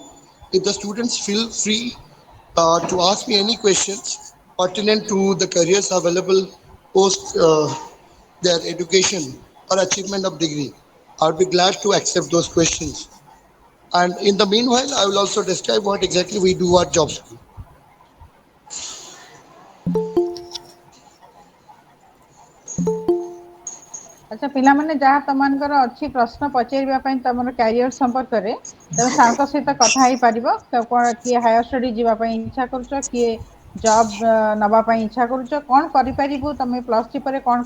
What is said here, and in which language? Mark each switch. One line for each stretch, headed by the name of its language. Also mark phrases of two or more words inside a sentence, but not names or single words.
English: If the students feel free to ask me any questions pertinent to the careers available post their education or achievement of degree, I'll be glad to accept those questions. And in the meanwhile, I will also describe what exactly we do at job school.
Odia: ଆଚ୍ଛା ପିଲାମାନେ ଯାହା ତମମାନଙ୍କର ଅଛି ପ୍ରଶ୍ନ ପଚାରିବା ପାଇଁ ତମର କ୍ୟାରିୟର ସମ୍ପର୍କରେ ତମେ ସାରଙ୍କ ସହିତ କଥା ହେଇପାରିବ କ'ଣ କିଏ
English: higher study
Odia: ଯିବା ପାଇଁ ଇଚ୍ଛା କରୁଛ କିଏ ଜବ୍ ନେବା ପାଇଁ ଇଚ୍ଛା କରୁଛ କ'ଣ କରିପାରିବୁ ତମେ
English: plus three
Odia: ପରେ କ'ଣ